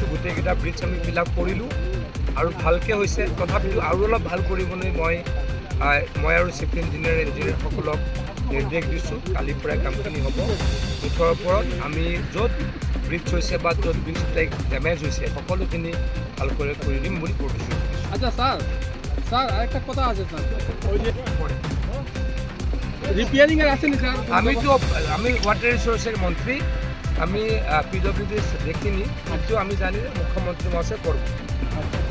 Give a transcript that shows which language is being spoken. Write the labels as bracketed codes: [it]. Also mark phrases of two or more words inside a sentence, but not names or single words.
[as] গোটেইকেইটা ব্ৰিজ আমি ফিল আপ কৰিলোঁ আৰু ভালকৈ হৈছে। তথাপিতো আৰু অলপ ভাল কৰিবলৈ মই আৰু চিফ ইঞ্জিনিয়াৰসকলক নিৰ্দেশ দিছোঁ। কালিৰ পৰাই কামখিনি হ'ব। মুঠৰ ওপৰত আমি য'ত ব্ৰিজ হৈছে বা য'ত ব্ৰিজ ডেমেজ হৈছে সকলোখিনি ভালকৈ কৰি দিম বুলি প্ৰতিশ্ৰুতি দিছোঁ। [bn] আচ্ছা স্যার আরেকটা কথা আছে স্যার, ওই যে রিপেয়ারিং এর আছে না স্যার? আমি [en] water resources [bn] মন্ত্রী, আমি পিডব্লিউডি দেখিনি, কিন্তু আমি জানি যে মুখ্যমন্ত্রী মহাশয় করব।